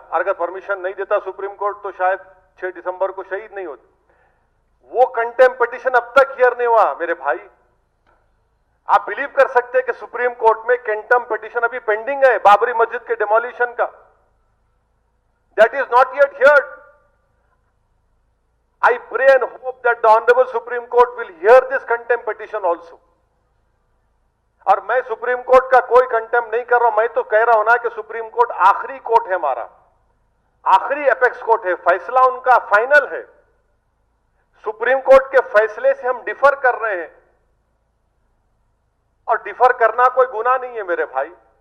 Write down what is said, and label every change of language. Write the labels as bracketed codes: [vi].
[hi] अगर परमिशन नहीं देता सुप्रीम कोर्ट तो शायद 6 दिसंबर को शहीद नहीं होते। वो कंटेम्प्ट पिटीशन अब तक हियर नहीं हुआ मेरे भाई। आप बिलीव कर सकते हैं कि सुप्रीम कोर्ट में कंटेम्प्ट पिटीशन अभी पेंडिंग है बाबरी मस्जिद के डिमोलिशन का। [en] That is not yet heard. I pray and hope that the Honorable Supreme Court will hear this contempt petition also. [hi] और मैं सुप्रीम कोर्ट का कोई कंटेम्प्ट नहीं कर रहा हूं, मैं तो कह रहा हूं ना कि सुप्रीम कोर्ट आखिरी कोर्ट है हमारा, आखिरी एपेक्स कोर्ट है, फैसला उनका फाइनल है। सुप्रीम कोर्ट के फैसले से हम डिफर कर रहे हैं, और डिफर करना कोई गुनाह नहीं है मेरे भाई।